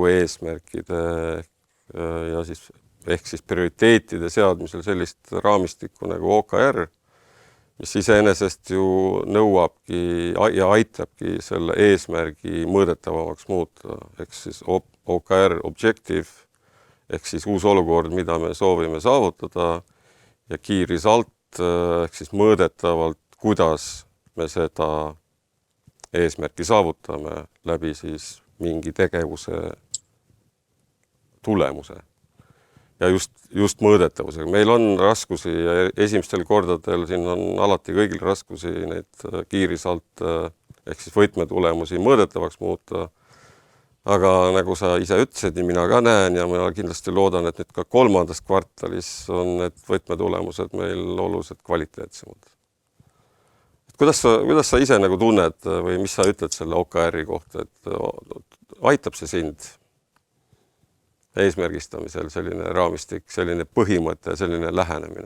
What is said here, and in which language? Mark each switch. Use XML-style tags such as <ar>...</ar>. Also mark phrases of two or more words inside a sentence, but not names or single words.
<et>eesmärkide ja siis ehk siis prioriteetide seadmisel sellist raamistikku nagu OKR, mis iseenesest ju nõuabki ja aitabki selle eesmärgi mõõdetavamaks muuta, ehk siis OKR objective ehk siis uus olukord, mida me soovime saavutada ja</et> <en>key result</en> <et>ehk siis mõõdetavalt, kuidas me seda eesmärki saavutame läbi siis mingi tegevuse tulemuse. Ja just mõõdetavusega. Meil on raskusi ja esimestel kordadel siin on alati kõigil raskusi neid</et> <en>key result</en> <et>ehk siis võtmetulemusi mõõdetavaks muuta. Aga nagu sa ise ütlesid, nii mina ka näen ja ma kindlasti loodan, et nüüd ka 3. kvartalis on need võtmetulemused meil oluliselt kvaliteetsemad. Kuidas sa ise nagu tunned või mis sa ütled selle OKR-i kohta, et aitab see sind eesmärgistamisel selline raamistik, selline põhimõte, selline lähenemine?</et>